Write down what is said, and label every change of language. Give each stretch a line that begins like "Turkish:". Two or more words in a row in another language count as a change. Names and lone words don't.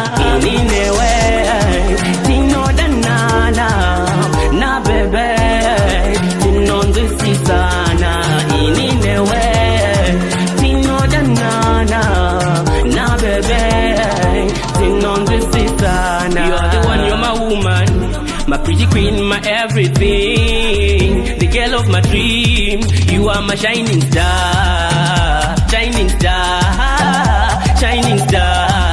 Shona: Ini newe, tinodanana, na bebe, tinonzwisisana. Ini newe, tinodanana, na bebe, tinonzwisisana.
English: You are the one, you're my woman, my pretty queen, my everything, the girl of my dream. You are my shining star, shining star, shining star.